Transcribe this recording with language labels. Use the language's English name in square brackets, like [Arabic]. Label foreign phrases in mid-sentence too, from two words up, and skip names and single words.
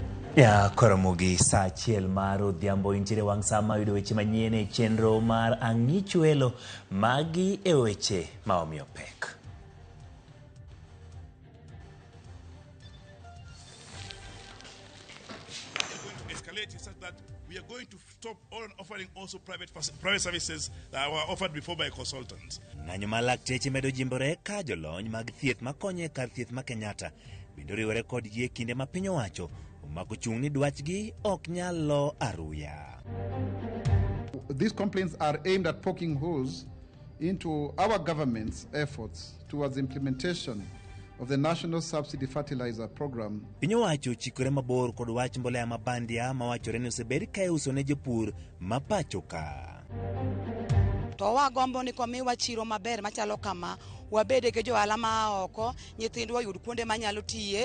[Luo (Kenya and Tanzania)] Ya koromogi sa achiel mar odhiambo intiere wang' sama yudo weche manyien e chenro mar ang'ichuelo magi e weche ma omiyo pek. [English] We are going to stop all offering also private services that were offered before by consultants. [Luo (Kenya and Tanzania)] Ng'anyo ma lakteche medo jimbore ka jolony mag thieth makonyo e kar thieth ma Kenyatta bende riwore kod ji e kinde ma piny owacho omako chung' ni dwachgi ok nyal lo aruya. [English] These complaints are aimed at poking holes into our government's efforts towards implementation of the National Subsidy Fertilizer Program. [Luo (Kenya and Tanzania)] Piny owacho chikore mabor kod wach mbolea mabandia mawachore ni osebed ka iuso ne jopur ma pacho ka. To wagombo ni komiwa chiro maber machalo kama wabede ke johala ma oko nyithindwa yud kuonde manyalo tiye.